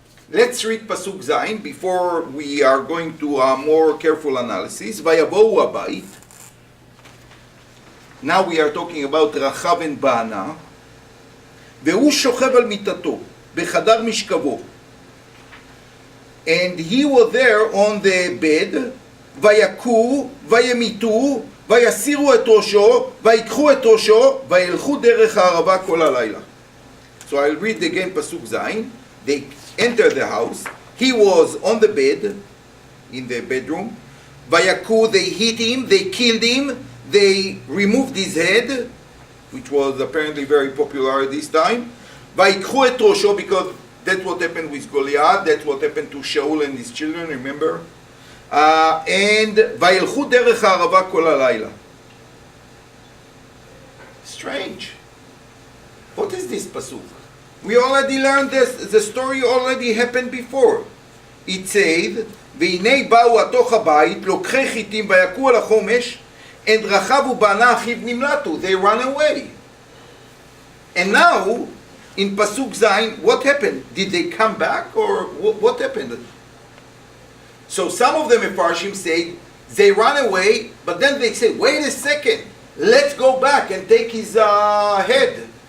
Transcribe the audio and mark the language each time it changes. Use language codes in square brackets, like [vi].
[en] Let's read Pasuk Zayin before we are going to a more careful analysis. [he] Vayavohu habayit. [en] Now we are talking about Rachav and Baana. [he] והוא שוכב על מיטתו, בחדר משכבו. [en] And he was there on the bed, [he] ויקו, וימיתו, ויסירו את ראשו, ויקחו את ראשו, וילכו דרך הערבה כל הלילה. [en] So I'll read again Pasuk Zayin. They enter the house. He was on the bed, in the bedroom. Vayaku, they hit him, they killed him, they removed his head, which was apparently very popular at this time. [he] Vayikhu et rosho, [en] because that's what happened with Goliath, that's what happened to Shaul and his children, remember? [he] And vayilchu derech ha'arava kol halayla. [en] Strange. What is this pasuk? We already learned this, the story already happened before. It said, [he] והנה באו התוך הבית, לוקחי חיטים ויקו על החומש, and רחב ובענה אחיו נמלטו. [en] They ran away. And now, in Pasuk Zayin, what happened? Did they come back, or what happened? So some of the Mefarshim say, they ran away, but then they say, wait a second, let's go back and take his head.